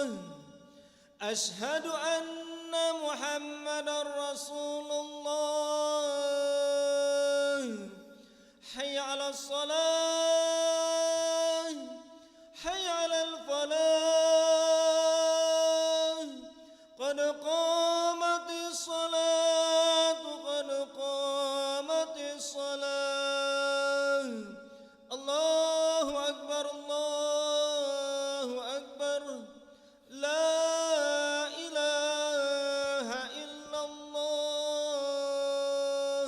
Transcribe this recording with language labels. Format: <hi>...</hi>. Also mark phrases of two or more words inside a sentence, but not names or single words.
<ar>أشهد أن محمدا رسول الله. حي على الصلاة. حي على الفلاح. قد قامت الصلاة، قد قامت الصلاة. الله أكبر، الله أكبر. لا إله إلا الله.</ar>